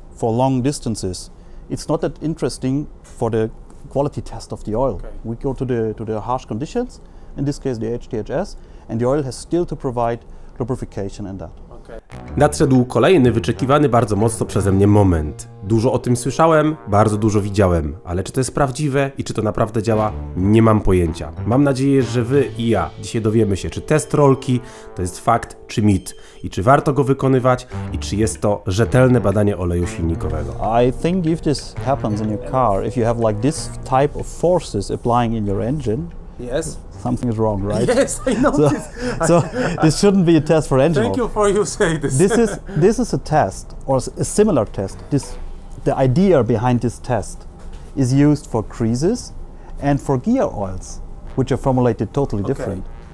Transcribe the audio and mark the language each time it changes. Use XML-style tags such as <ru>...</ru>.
<en>for long distances, it's not that interesting for the quality test of the oil. Okay. We go to the harsh conditions, in this case the HTHS, and the oil has still to provide lubrification in that.</en> <pl>Nadszedł kolejny, wyczekiwany bardzo mocno przeze mnie moment. Dużo o tym słyszałem, bardzo dużo widziałem, ale czy to jest prawdziwe i czy to naprawdę działa, nie mam pojęcia. Mam nadzieję, że wy i ja dzisiaj dowiemy się, czy test rolki to jest fakt czy mit i czy warto go wykonywać i czy jest to rzetelne badanie oleju silnikowego.</pl> <en>I think if this happens in your car, if you have like this type of forces applying in your engine, Yes. something is wrong, right? Yes, I know So, this. so this shouldn't be a test for engine Thank oil. you for you saying this. This is a test, or a similar test. The idea behind this test is used for creases and for gear oils, which are formulated totally different.</en>